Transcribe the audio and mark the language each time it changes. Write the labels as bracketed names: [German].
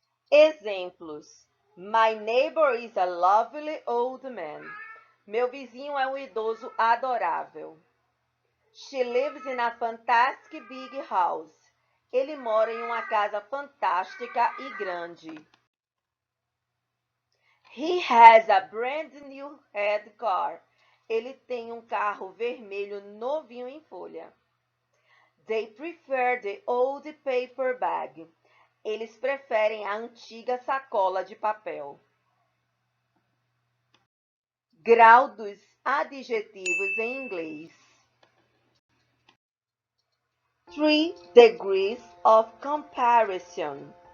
[English] Exemplos: My neighbor is a lovely old man. [Portuguese] Meu vizinho é um idoso adorável. [English] She lives in a fantastic big house. [Portuguese] Ele mora em uma casa fantástica e grande. [English] He has a brand new red car. [Portuguese] Ele tem um carro vermelho novinho em folha. [English] They prefer the old paper bag. [Portuguese] Eles preferem a antiga sacola de papel. Grau dos adjetivos em inglês. [English] 3 degrees of comparison.